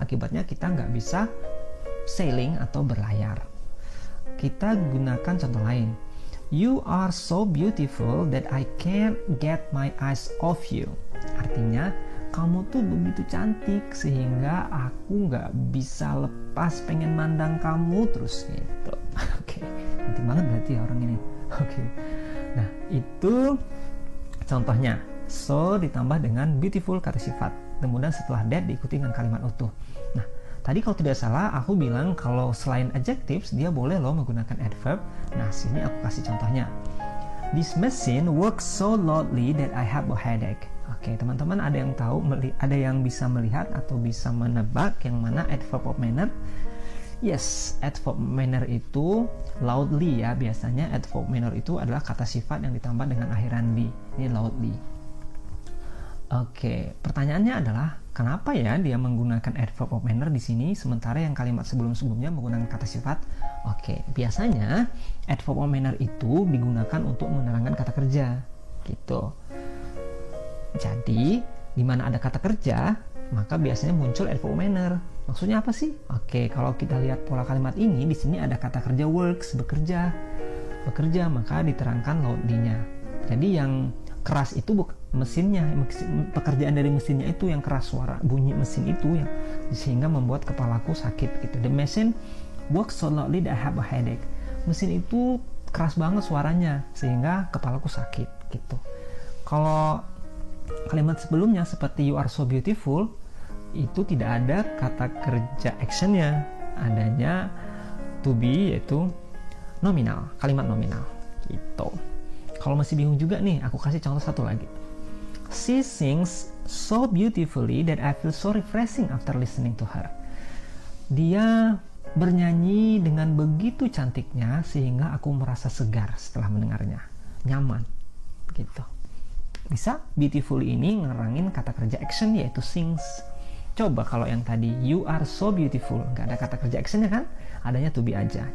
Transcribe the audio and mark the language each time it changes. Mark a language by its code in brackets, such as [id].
[id] Akibatnya kita nggak bisa sailing atau berlayar. Kita gunakan contoh lain. [en] You are so beautiful that I can't get my eyes off you. [id] Artinya kamu tuh begitu cantik sehingga aku nggak bisa lepas pengen mandang kamu terus gitu. Oke, cantik banget berarti ya orang ini. Oke, nah itu contohnya. So ditambah dengan beautiful kata sifat, kemudian setelah that diikuti dengan kalimat utuh. Nah, tadi kalau tidak salah aku bilang kalau selain adjectives dia boleh loh menggunakan adverb. Nah, sini aku kasih contohnya. [en] This machine works so loudly that I have a headache. [id] Oke, teman-teman ada yang tahu, ada yang bisa melihat atau bisa menebak yang mana adverb of manner? Yes, adverb of manner itu loudly ya, biasanya adverb of manner itu adalah kata sifat yang ditambah dengan akhiran ly. Ini loudly. Oke, pertanyaannya adalah kenapa ya dia menggunakan adverb of manner di sini sementara yang kalimat sebelum-sebelumnya menggunakan kata sifat? Oke, biasanya adverb of manner itu digunakan untuk menerangkan kata kerja, gitu. Jadi, di mana ada kata kerja, maka biasanya muncul adverb of manner. Maksudnya apa sih? Oke, kalau kita lihat pola kalimat ini, di sini ada kata kerja works, bekerja. Bekerja, maka diterangkan loudly-nya. Jadi yang keras itu mesinnya, pekerjaan dari mesinnya itu yang keras, suara bunyi mesin itu yang sehingga membuat kepalaku sakit gitu. [en] The machine works so loudly that I have a headache. [id] Mesin itu keras banget suaranya sehingga kepalaku sakit gitu. Kalau kalimat sebelumnya seperti [en] you are so beautiful [id] itu tidak ada kata kerja actionnya, adanya to be yaitu nominal, kalimat nominal gitu. Kalau masih bingung juga nih, aku kasih contoh satu lagi. [en] She sings so beautifully that I feel so refreshing after listening to her. [id] Dia bernyanyi dengan begitu cantiknya sehingga aku merasa segar setelah mendengarnya. Nyaman gitu. Bisa beautifully ini ngerangin kata kerja action yaitu sings. Coba kalau yang tadi [en] you are so beautiful, [id] nggak ada kata kerja actionnya kan? Adanya to be aja.